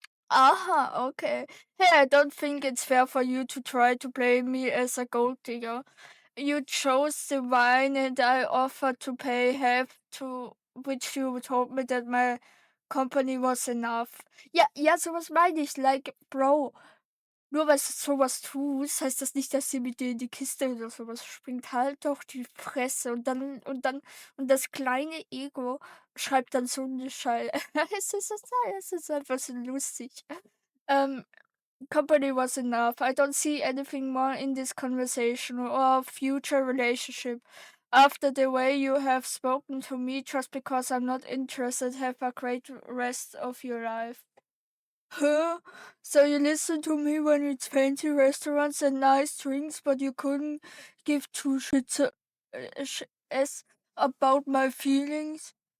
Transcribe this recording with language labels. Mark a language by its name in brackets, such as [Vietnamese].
[English] Aha, okay. Hey, I don't think it's fair for you to try to play me as a gold digger. You chose the wine and I offered to pay half, to which you told me that my company was enough. [German] Ja, ja, sowas meine ich. [English] Like, Bro, [German] nur weil du sowas tust, heißt das nicht, dass sie mit dir in die Kiste oder sowas springt. Halt doch die Fresse. Und das kleine Ego schreibt dann so eine Schei es ist einfach so lustig. [English] Ähm, Company was enough. I don't see anything more in this conversation or future relationship. After the way you have spoken to me just because I'm not interested, have a great rest of your life. Huh? So you listen to me when it's fancy restaurants and nice drinks, but you couldn't give two shits as about my feelings?